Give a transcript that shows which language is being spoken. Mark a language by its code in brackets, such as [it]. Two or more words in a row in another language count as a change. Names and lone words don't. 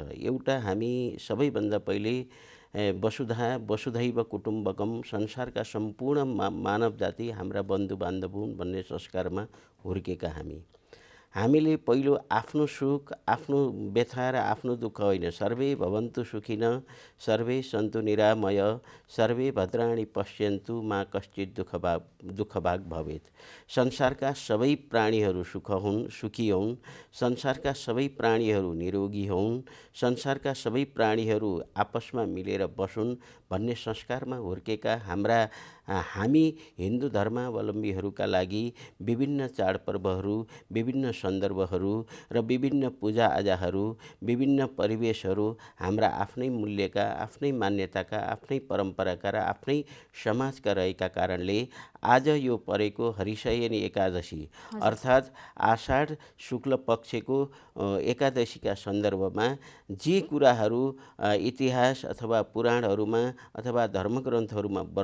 [ne] एउटा, हामी सबैभन्दा पहिले [sa] वसुधैव कुटुम्बकम, [ne] संसारका सम्पूर्ण मानव जाति हाम्रा बन्धु बान्धव हुन् भन्ने संस्कारमा हुर्केका हामीले पहिलो आफ्नो सुख, आफ्नो व्यथा र आफ्नो दुःख होइन, [sa] सर्वे भवन्तु सुखिन, सर्वे सन्तु निरामय, सर्वे भद्राणि पश्यन्तु, मा कश्चित् दुःखभाग भवेत्। [ne] संसारका सबै प्राणीहरू सुखी हुन्, संसारका सबै प्राणीहरू निरोगी हुन्, संसारका सबै प्राणीहरू आपसमा मिलेर बसुन् भन्ने संस्कारमा हुर्केका हामी हिन्दू धर्मावलम्बीहरूका लागि विभिन्न चाडपर्वहरू, विभिन्न सन्दर्भहरू र विभिन्न पूजाआजाहरू, विभिन्न परिवेशहरू हाम्रा आफ्नै मूल्यका, आफ्नै मान्यताका, आफ्नै परम्पराका र आफ्नै समाजका रहेका कारणले आज यो परेको हरिशयनी एकादशी अर्थात् आषाढ शुक्ल पक्षको एकादशीका सन्दर्भमा जे कुराहरू इतिहास अथवा पुराणहरूमा अथवा धर्मग्रन्थहरूमा